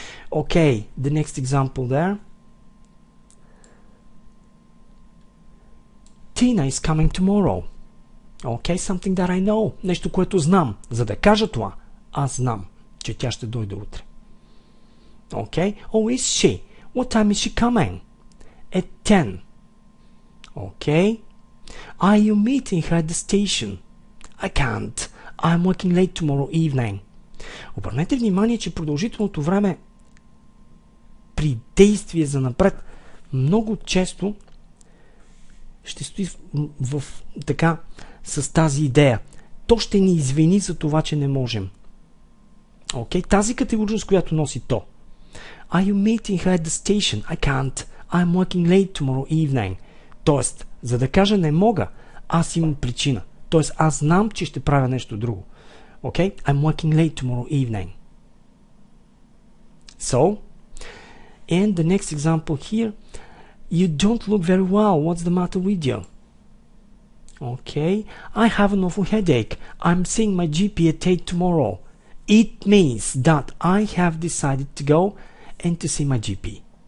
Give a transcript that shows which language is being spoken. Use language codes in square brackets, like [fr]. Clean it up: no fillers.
[en] Okay, the next example there. Tina is coming tomorrow. Okay, something that I know. [bg] Нещо, което знам. За да кажа това, аз знам, че тя ще дойде утре. [en] Okay, oh, is she? What time is she coming? At 10. Okay. Are you meeting her at the station? I can't. I'm working late tomorrow evening. [bg] Обърнете внимание, че продължителното време при действие за напред много често ще стои така с тази идея. То ще ни извини за това, че не можем. [en] Okay? [bg] Тази категоричност, която носи то. [en] Are you meeting her at the station? I can't. I'm working late tomorrow evening. [bg] Тоест, за да кажа не мога, аз имам причина. Тоест, аз знам, че ще правя нещо друго. [en] Okay? I'm working late tomorrow evening. So, and the next example here, you don't look very well. What's the matter with you? Okay, I have an awful headache. I'm seeing my GP at 8 tomorrow. It means that I have decided to go and to see my GP.